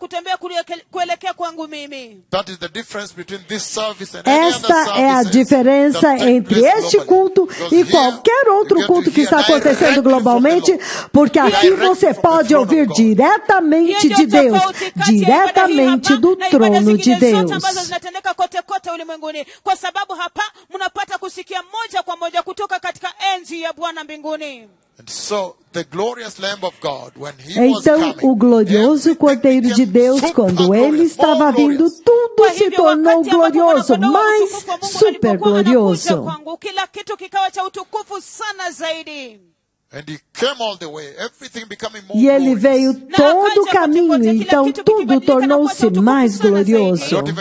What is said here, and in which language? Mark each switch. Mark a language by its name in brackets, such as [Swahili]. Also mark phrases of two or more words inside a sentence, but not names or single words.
[Portuguese] Esta é a diferença diferença entre este culto e qualquer outro culto que está acontecendo globalmente, porque aqui você pode ouvir diretamente de Deus, diretamente do trono de Deus. [Swahili] Kwa sababu hapa mnapata kusikia moja kwa moja kutoka katika enzi ya Bwana mbinguni. [Portuguese] Então, o glorioso Cordeiro de Deus, quando ele estava vindo, tudo se tornou glorioso, mais super glorioso. E ele veio todo o caminho, então tudo tornou-se mais glorioso.